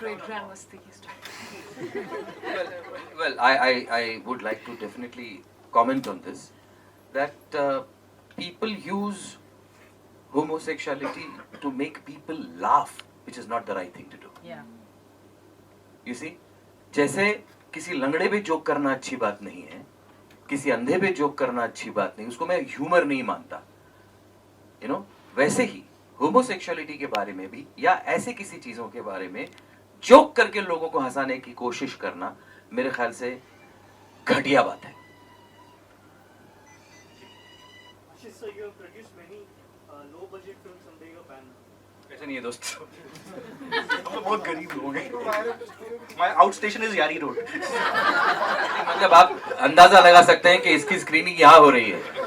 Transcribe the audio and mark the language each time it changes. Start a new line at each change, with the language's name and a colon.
English: Great down upon. grandmasters. Well, I would like to definitely comment on this, that people use homosexuality to make people laugh, which is not the right thing to do. Yeah. You see,
Hindi: जैसे किसी लंगड़े पे joke करना अच्छी बात नहीं है, किसी अंधे पे जोक करना अच्छी बात नहीं, उसको मैं ह्यूमर नहीं मानता, वैसे ही होमोसेक्सुअलिटी के बारे में भी या ऐसे किसी चीजों के बारे में जोक करके लोगों को हंसाने की कोशिश करना मेरे ख्याल से घटिया बात है.
English: Ashish, so you have produced many low budget films under your banner.
Hindi: ऐसे नहीं है दोस्त. हम तो बहुत गरीब लोग हैं.
English: My outstation is Yari Road.
Hindi: मतलब आप अंदाजा लगा सकते हैं कि इसकी स्क्रीनिंग यहाँ हो रही है.